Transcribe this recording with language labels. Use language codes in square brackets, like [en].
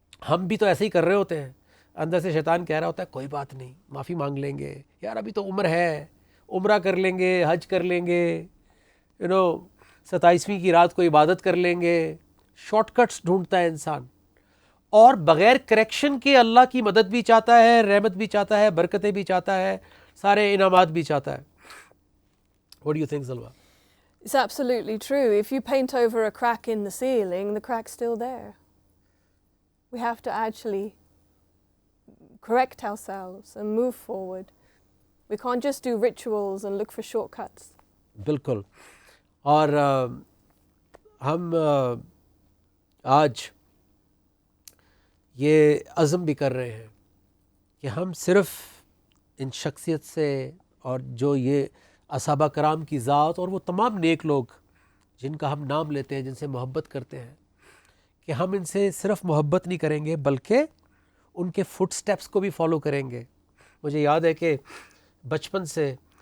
[ur] ہم بھی تو ایسے ہی کر رہے ہوتے ہیں۔ اندر سے شیطان کہہ رہا ہوتا ہے کوئی بات نہیں، معافی مانگ لیں گے، یار ابھی تو عمر ہے، عمرہ کر لیں گے، حج کر لیں گے، 27ویں کی رات کو عبادت کر لیں گے۔ شارٹ کٹس ڈھونڈتا ہے انسان، اور بغیر کریکشن کے اللہ کی مدد بھی چاہتا ہے، رحمت بھی چاہتا ہے، برکتیں بھی چاہتا ہے، سارے انعامات بھی چاہتا ہے۔ [en] What do you think, Zalwa? It's absolutely true. If you paint over a crack in the ceiling, the crack's still there. We have to actually correct ourselves and move forward. We can't just do rituals and look for shortcuts. [ur] بالکل۔ اور ہم آج یہ عزم بھی کر رہے ہیں کہ ہم صرف ان شخصیت سے، اور جو یہ اصحابہ کرام کی ذات اور وہ تمام نیک لوگ جن کا ہم نام لیتے ہیں، جن سے محبت کرتے ہیں، کہ ہم ان سے صرف محبت نہیں کریں گے بلکہ ان کے [en] footsteps [ur] کو بھی فالو کریں گے۔ مجھے یاد ہے کہ بچپن سے